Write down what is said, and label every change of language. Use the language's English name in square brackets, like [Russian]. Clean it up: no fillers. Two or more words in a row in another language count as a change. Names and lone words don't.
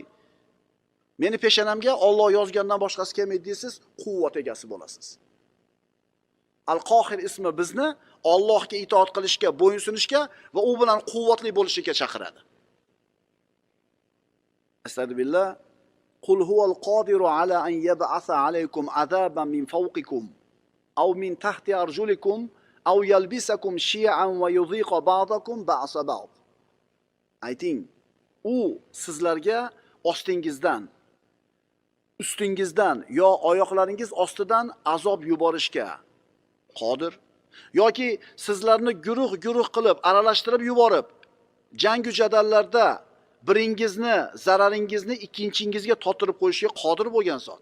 [Uzbek] Meni peshonamga Alloh yozgandan boshqasi kelmaydi deysiz, quvvat egasi bo'lasiz. Al-Qohir ismi bizni Allohga itoat qilishga, bo'ysunishga va u bilan quvvatli bo'lishga chaqiradi. [Arabic] أستغفر الله قل هو القادر على أن يبعث عليكم عذابا من فوقكم أو من تحت أرجلكم أو يلبسكم شيعا ويذيق بعضكم بأس بعض. [Uzbek] Ayting, u sizlarga ostingizdan, ustingizdan yo oyoqlaringiz ostidan azob yuborishga qodir, yoki sizlarni guruh qilib aralashtirib yuborib, jangu jadallarda biringizni zararingizni ikkinchingizga totirib qo'yishga qodir bo'lgan zot.